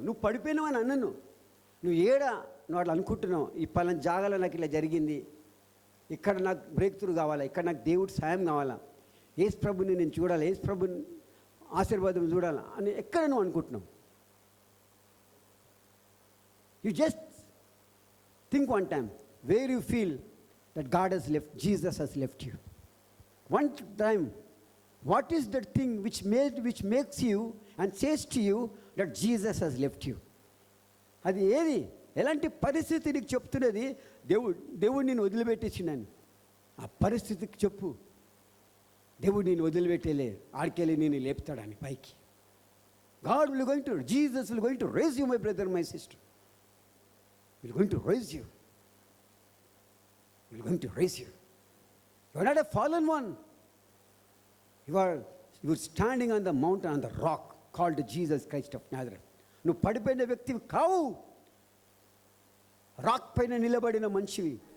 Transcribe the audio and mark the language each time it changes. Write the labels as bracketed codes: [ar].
[te] నువ్వు పడిపోయినావు అని అన్నను, నువ్వు నువ్వు అట్లా అనుకుంటున్నావు, ఈ పలానా జాగాలో నాకు ఇలా జరిగింది, ఇక్కడ నాకు బ్రేక్ త్రూ కావాలా, ఇక్కడ నాకు దేవుడి సాయం కావాలా, యేసు ప్రభుని నేను చూడాలి, యేసు ప్రభుని ఆశీర్వాదం చూడాలా అని ఎక్కడ నువ్వు అనుకుంటున్నావు? [en] You just think one time where you feel that God he's left, Jesus he's left you. One time, what is that thing which makes you and says to you that Jesus has left you? [te] అది ఏది? ఎలాంటి పరిస్థితి నీకు చెప్తున్నది? దేవుడు నేను వదిలిపెట్టేసిండని ఆ పరిస్థితికి చెప్పు. దేవుడు నేను వదిలిపెట్టేలే, ఆడికెళ్ళి నేను లేపుతాడని పైకి. [en] God will going to, Jesus will going to raise you, my brother, my sister. He will going to raise you. He will going to raise you. You are not a fallen one. You are standing on the mountain, on the rock called Jesus Christ of Nazareth. [te] నువ్వు పడిపోయిన వ్యక్తివి కావు, rock పైన నిలబడిన మనిషివి.